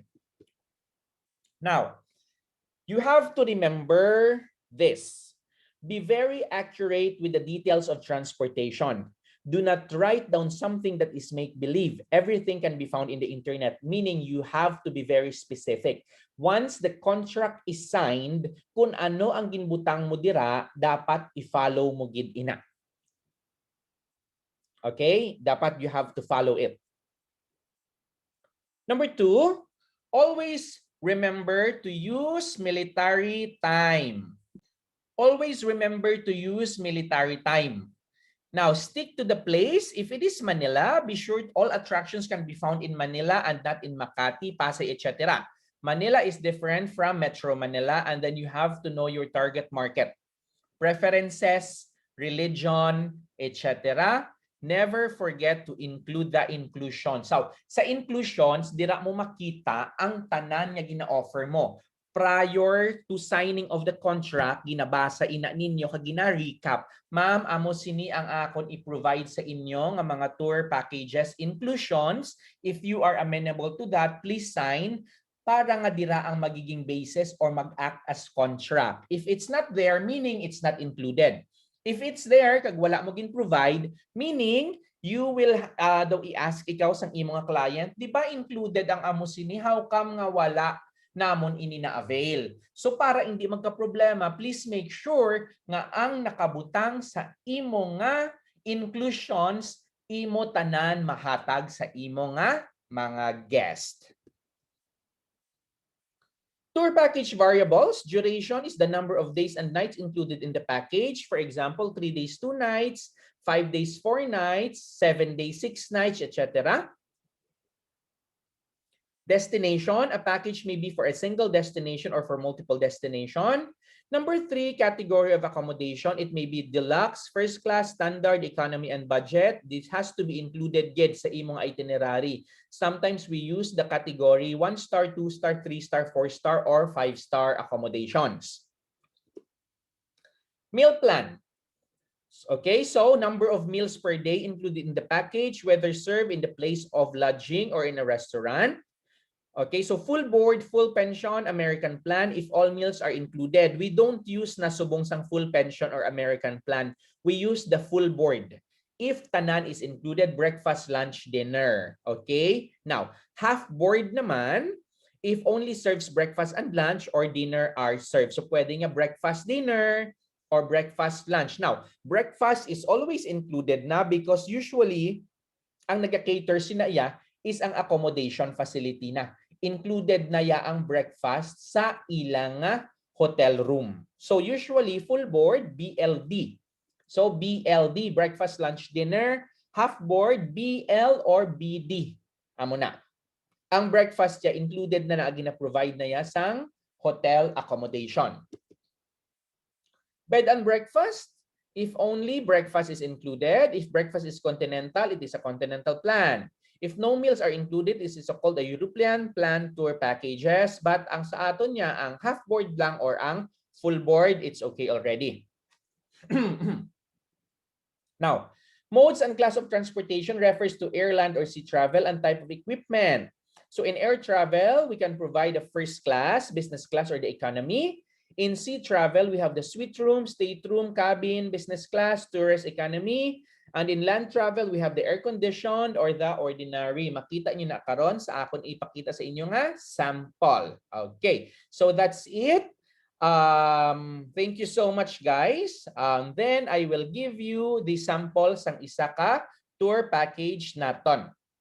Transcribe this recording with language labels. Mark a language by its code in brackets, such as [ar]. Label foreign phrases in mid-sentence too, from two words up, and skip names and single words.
[en] Now, you have to remember this. Be very accurate with the details of transportation. Do not write down something that is make-believe. Everything can be found in the internet, meaning you have to be very specific. Once the contract is signed, [hil] kung ano ang ginbutang mo dira, dapat i-follow mo gid ina. [en] Okay? Dapat you have to follow it. Number 2, always remember to use military time. Always remember to use military time. Now, stick to the place. If it is Manila, be sure all attractions can be found in Manila and not in Makati, Pasay, etc. Manila is different from Metro Manila, and then you have to know your target market. Preferences, religion, etc. Never forget to include the inclusion. So, [hil] sa inclusions, dira mo makita ang tanan nga gina-offer mo. [en] Prior to signing of the contract, [hil] ginabasa ina ninyo kag gina-recap. Ma'am, amo sini ang akon i-provide sa inyo nga mga [en] tour packages inclusions. If you are amenable to that, please sign [hil] para nga dira ang magiging [en] basis or mag-act as contract. If it's not there, meaning it's not included. If it's there [hil] kag wala mo gin-provide, [en] meaning you will [hil] daw i-ask ikaw sang imong client, di ba included ang amo sini? [en] How come [hil] nga wala namon ini na-avail. So para hindi magka-problema, [en] please make sure [hil] nga ang nakabutang sa imo nga inclusions imo tanan mahatag sa imo nga mga guest. [en] Tour package variables, duration is the number of days and nights included in the package. For example, 3 days, 2 nights, 5 days, 4 nights, 7 days, 6 nights, etc. Destination, a package may be for a single destination or for multiple destination. Number 3, category of accommodation. It may be deluxe, first class, standard, economy, and budget. This has to be included [hil] gid sa imong [en] itinerary. Sometimes we use the category 1-star, 2-star, 3-star, 4-star, or 5-star accommodations. Meal plan. Okay, so number of meals per day included in the package, whether served in the place of lodging or in a restaurant. Okay, so full board, full pension, American plan, if all meals are included. We don't use [hil] nasubong sang [en] full pension or American plan. We use the full board. If tanan is included, breakfast, lunch, dinner. Okay? Now, half board naman, if only serves breakfast and lunch or dinner are served. So pwede nga breakfast, dinner, or breakfast, lunch. Now, breakfast is always included na because usually, [hil] ang nag-cater sinaya is ang [en] accommodation facility [hil] na. Included na ya ang breakfast sa ilang hotel room. [en] So usually full board, BLD. So BLD, breakfast, lunch, dinner. Half board, BL or BD. [hil] Amo na. Ang breakfast ya included na gina-provide na ya sang [en] hotel accommodation. Bed and breakfast, if only breakfast is included. If breakfast is continental, it is a continental plan. If no meals are included, this is called a European plan tour packages. But [hil] ang sa aton niya, ang [en] half board lang or ang full board, it's okay already. Now, modes and class of transportation refers to air, land, or sea travel and type of equipment. So in air travel, we can provide a first class, business class, or the economy. In sea travel, we have the suite room, stateroom, cabin, business class, tourist economy. And in land travel, we have the air-conditioned or the ordinary. [hil] Makita nyo na karon sa akon ipakita sa inyo nga sample. [en] Okay, so that's it. Thank you so much, guys. Then I will give you the sample [hil] sang isa ka [en] tour package naton.